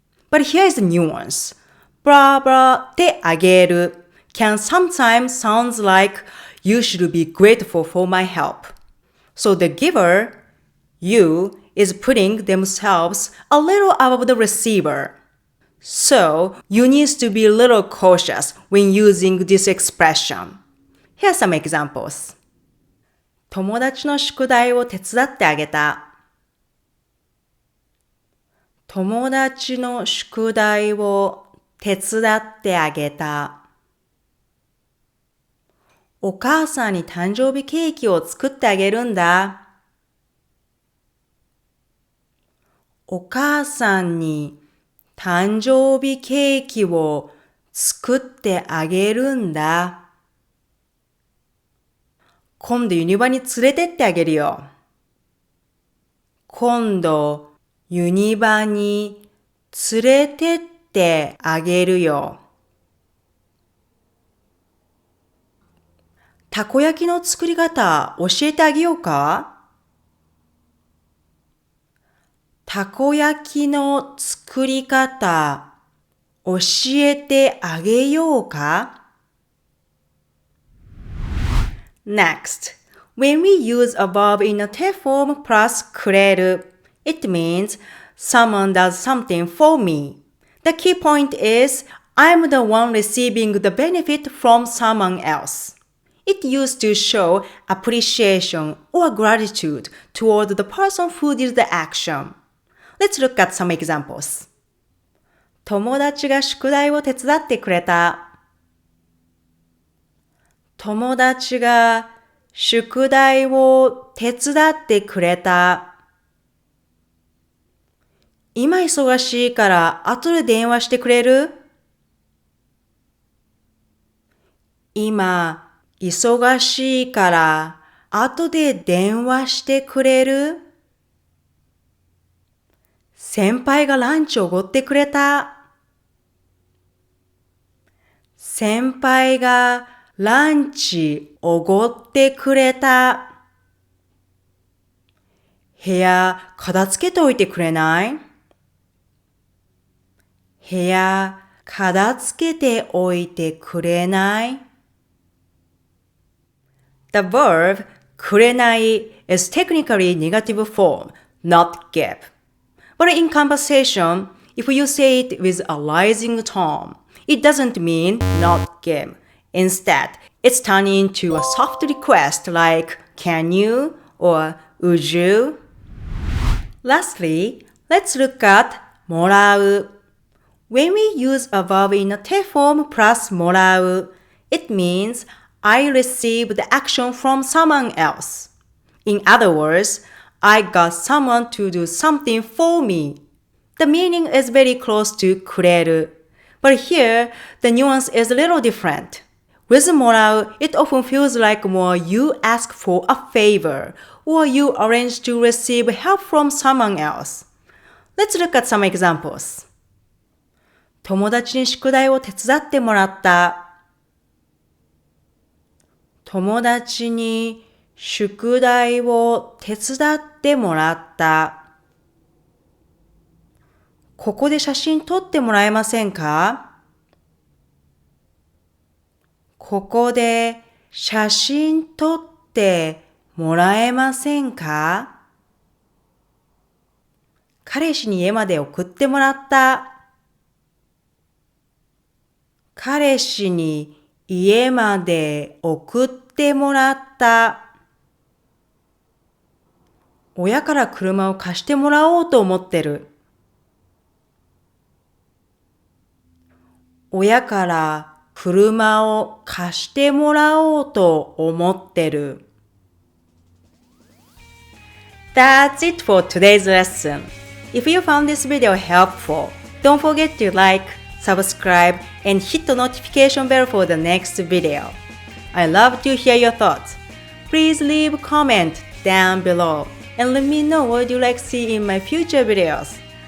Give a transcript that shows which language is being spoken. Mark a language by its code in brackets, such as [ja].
[en] But here's the nuance. blah blah であげる can sometimes sound like you should be grateful for my help. So the giver, you, is putting themselves a little above the receiver. So you need to be a little cautious when using this expression. Here are some examples. [ja] 友達の宿題を手伝ってあげた。友達の宿題を手伝ってあげた。お母さんに誕生日ケーキを作ってあげるんだ。お母さんに誕生日ケーキを作ってあげるんだ。今度ユニバに連れてってあげるよ。今度ユニバに連れてってあげるよ。たこ焼きの作り方教えてあげようか？たこ焼きの作り方教えてあげようか？ [en] Next, when we use a verb in a te form plus くれる, it means someone does something for me. The key point is I'm the one receiving the benefit from someone else. It used to show appreciation or gratitude toward the person who did the action. Let's look at some examples. [ja] 友達が宿題を手伝ってくれた。友達が宿題を手伝ってくれた。今忙しいから後で電話してくれる？今忙しいから後で電話してくれる？先輩がランチおごってくれた。先輩がランチおごってくれた。部屋片付けておいてくれない？部屋片付けておいてくれない？ [en] The verb くれない is technically negative form, not give.But in conversation, if you say it with a rising tone, it doesn't mean not give. Instead, it's turned into a soft request like can you or would you. Lastly, let's look at もらう. When we use a verb in a te form plus もらう, it means I received the action from someone else. In other words, I got someone to do something for me. The meaning is very close to くれる. But here, the nuance is a little different. With もらう, it often feels like more you ask for a favor or you arrange to receive help from someone else. Let's look at some examples. [ja] 友達に宿題を手伝ってもらった。友達に宿題を手伝ってもらった。ここで写真撮ってもらえませんか？ここで写真撮ってもらえませんか？彼氏に家まで送ってもらった。彼氏に家まで送ってもらった。親から車を貸してもらおうと思ってる。親から車を貸してもらおうと思ってる。 [en] That's it for today's lesson. If you found this video helpful, don't forget to like, subscribe, and hit the notification bell for the next video. I love to hear your thoughts. Please leave a comment down below and let me know what you'd like to see in my future videos.